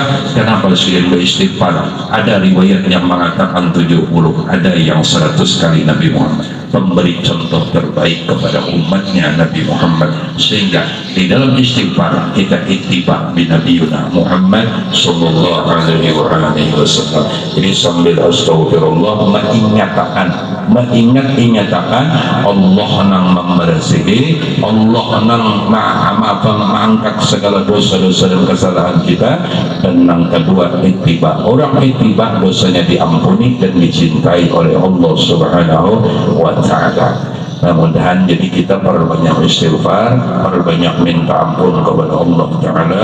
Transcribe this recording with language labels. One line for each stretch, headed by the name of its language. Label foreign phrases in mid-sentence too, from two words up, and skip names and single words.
Indonesian: Kenapa sering beristighfar? Ada riwayat yang mengatakan 70, ada yang 100 kali Nabi Muhammad memberi contoh terbaik kepada umatnya Nabi Muhammad, sehingga di dalam istighfar kita
Arabic: اتباعا بنبينا محمد صلى الله عليه وسلم.
Indonesian: Jadi sambil astagfirullah mengingat-ingatakan Allah nang membersihi, Allah nang mengangkat segala dosa-dosa dan kesalahan kita. Dan yang kedua, ittiba. Orang ittiba dosanya diampuni dan dicintai oleh Allah
Arabic: سبحانه وتعالى.
Indonesian: Mudah-mudahan jadi kita perbanyak istighfar, perbanyak minta ampun kepada Allah Ta'ala.